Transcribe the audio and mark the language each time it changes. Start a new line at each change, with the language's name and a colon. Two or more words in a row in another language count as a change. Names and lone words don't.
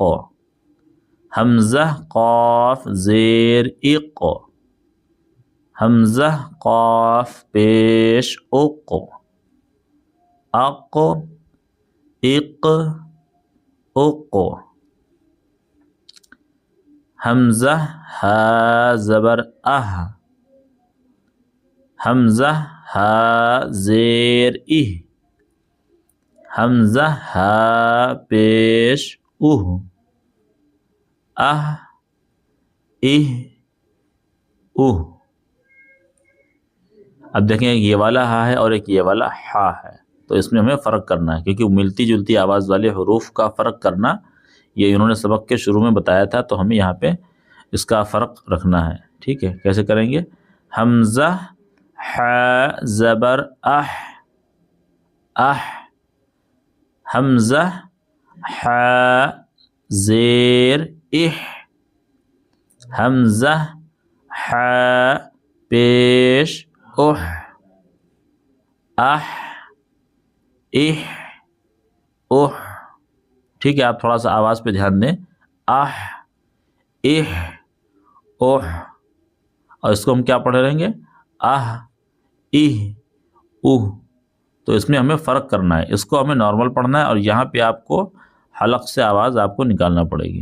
Urdu: حمزہ قاف زیر اق، حمزہ قاف پیش اق، اق اق اق. حمزہ ہا زبر اہ، حمزہ ہا زیر اہ، حمزہ ہا پیش اہ، اہ اہ اہ. اب دیکھیں ایک یہ والا ہا ہے اور ایک یہ والا ہا ہے، تو اس میں ہمیں فرق کرنا ہے، کیونکہ ملتی جلتی آواز والے حروف کا فرق کرنا یہ انہوں نے سبق کے شروع میں بتایا تھا، تو ہمیں یہاں پہ اس کا فرق رکھنا ہے. ٹھیک ہے، کیسے کریں گے؟ حمزہ ح زبر اح، اح، حمزہ ح زیر اح، حمزہ ح پیش اح اح اح اح. ٹھیک ہے، آپ تھوڑا سا آواز پہ دھیان دیں. اح اح اح. اور اس کو ہم کیا پڑھے رہیں گے؟ اح اہ اہ. تو اس میں ہمیں فرق کرنا ہے، اس کو ہمیں نارمل پڑھنا ہے اور یہاں پہ آپ کو حلق سے آواز آپ کو نکالنا پڑے گی.